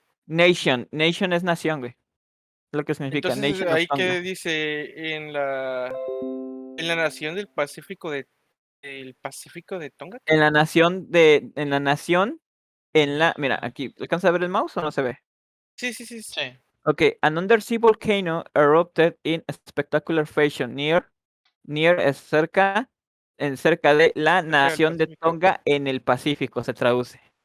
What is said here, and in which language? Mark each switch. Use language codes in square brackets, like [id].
[es] Nation es nación, güey. Es lo que significa Entonces, [en] nation of [es] ahí que Tonga. dice en la nación del Pacífico del Pacífico de Tonga. En la nación, mira, aquí, ¿alcanza a ver el mouse o no se ve? Sí. Sí. [en] Ok, an undersea volcano erupted in spectacular fashion near [es] es cerca de la Cerca del nación de Pacífico. Tonga en el Pacífico, se traduce.